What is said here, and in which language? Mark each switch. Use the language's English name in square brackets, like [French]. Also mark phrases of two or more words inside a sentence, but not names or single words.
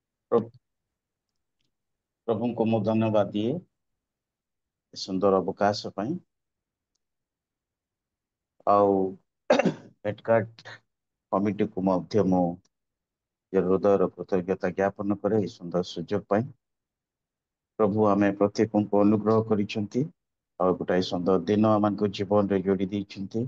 [Odia] ପ୍ର- ପ୍ରଭୁ କୁ ମୁଁ ଧନ୍ୟବାଦ ଦିଏ ସୁନ୍ଦର ଅବକାଶ ପାଇଁ ଆଉ ହେଡକାର୍ଟ କମିଟିକୁ ମଧ୍ୟ ମୁଁ ହୃଦୟର କୃତଜ୍ଞତା ଜ୍ଞାପନ କରେ ଏହି ସୁନ୍ଦର ସୁଯୋଗ ପାଇଁ। ପ୍ରଭୁ ଆମେ ପ୍ରତ୍ୟେକଙ୍କୁ ଅନୁଗ୍ରହ କରିଛନ୍ତି ଆଉ ଗୋଟାଏ ସୁନ୍ଦର ଦିନ ଆମମାନଙ୍କ ଜୀବନରେ ଯୋଡ଼ି ଦେଇଛନ୍ତି।